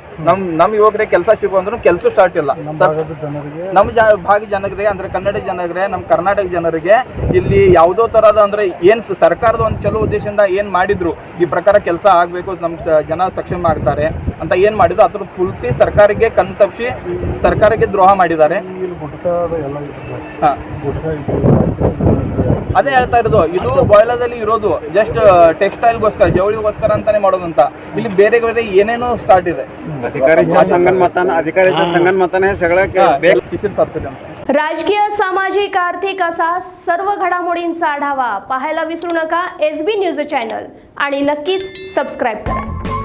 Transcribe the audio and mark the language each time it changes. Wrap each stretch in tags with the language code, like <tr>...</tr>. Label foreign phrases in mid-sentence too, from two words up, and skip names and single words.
<kn>ನಮ್ಮ ಯುವಕರಿಗೆ ಕೆಲಸ ಸಿಗುವಂದ್ರೂ ಕೆಲಸ ಸ್ಟಾರ್ಟ್ ಇಲ್ಲ. ನಮ್ಮ ಭಾಗ ಜನರಿಗೆ ಅಂದ್ರೆ ಕನ್ನಡ ಜನರಿಗೆ, ನಮ್ಮ ಕರ್ನಾಟಕ ಜನರಿಗೆ ಇಲ್ಲಿ ಯಾವುದೋ ತರಹದ ಅಂದ್ರೆ ಏನ್ ಸರ್ಕಾರದ ಒಂದು ಚಲೋ ಉದ್ದೇಶದಿಂದ ಏನ್ ಮಾಡಿದ್ರು ಈ ಪ್ರಕಾರ ಕೆಲಸ ಆಗಬೇಕು, ನಮ್ಮ ಜನ ಸಕ್ಷಮ ಆಗ್ತಾರೆ ಅಂತ ಏನ್ ಮಾಡಿದ್ರು ಅದ್ರ ಪೂರ್ತಿ ಸರ್ಕಾರಕ್ಕೆ ಕಣ್ ತಪ್ಪಿಸಿ ಸರ್ಕಾರಕ್ಕೆ ದ್ರೋಹ ಮಾಡಿದ್ದಾರೆ. ಅದೇ ಹೇಳ್ತಾ ಇರೋದು, ಇದು ಬಾಯ್ಲದಲ್ಲಿ ಇರೋದು ಜಸ್ಟ್ ಟೆಕ್ಸ್ಟೈಲ್ಗೋಸ್ಕರ, ಜವಳಿಗೋಸ್ಕರ ಅಂತಾನೆ ಮಾಡೋದಂತ. ಇಲ್ಲಿ ಬೇರೆ ಬೇರೆ ಏನೇನೋ स्टार्ट ಇದೆ.</kn> <mr>अधिकाऱ्यांच्या संगनमताने सगळं</mr> <kn>शिशिर सातपुते ಅಂತ.</kn> <mr>राजकीय, सामाजिक, आर्थिक असा सर्व घडामोडींचा आढावा पाहायला विसरू नका SB न्यूज चॅनल आणि नक्कीच सबस्क्राईब करा.</mr>